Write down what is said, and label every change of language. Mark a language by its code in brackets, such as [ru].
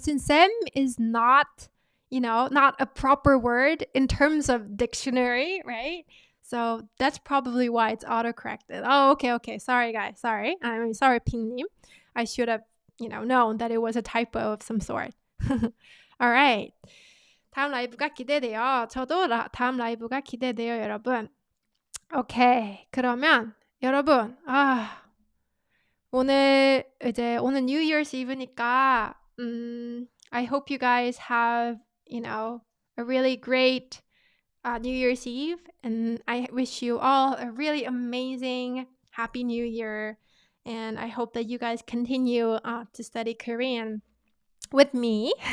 [en] Since Sam is not, not a proper word in terms of dictionary, right? So that's probably why it's auto-corrected. Okay. Sorry, guys. Sorry. Sorry, 핑님. I should have, known that it was a typo of some sort. All right. [ko] 다음 라이브가 기대돼요. 저도 다음 라이브가 기대돼요, 여러분. 오케이. 그러면 여러분, 오늘 [en] New Year's Eve니까 I hope you guys have, a really great New Year's Eve, and I wish you all a really amazing Happy New Year, and I hope that you guys continue to study Korean with me